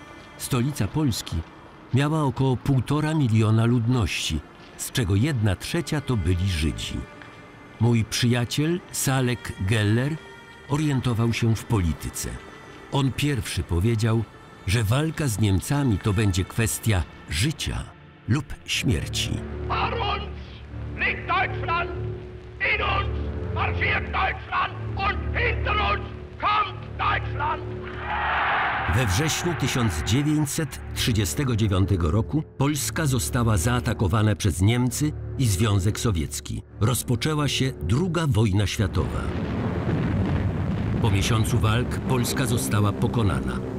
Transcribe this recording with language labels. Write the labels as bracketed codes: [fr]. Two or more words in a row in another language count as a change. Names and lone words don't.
[pl] Stolica Polski miała około 1,5 miliona ludności, z czego 1/3 to byli Żydzi. Mój przyjaciel Salek Geller orientował się w polityce. On pierwszy powiedział, że walka z Niemcami to będzie kwestia życia lub śmierci. [de] Vor uns liegt Deutschland, in uns marschiert Deutschland und hinter uns kommt Deutschland. [pl] We wrześniu 1939 roku Polska została zaatakowana przez Niemcy i Związek Sowiecki. Rozpoczęła się II wojna światowa. Po miesiącu walk Polska została pokonana.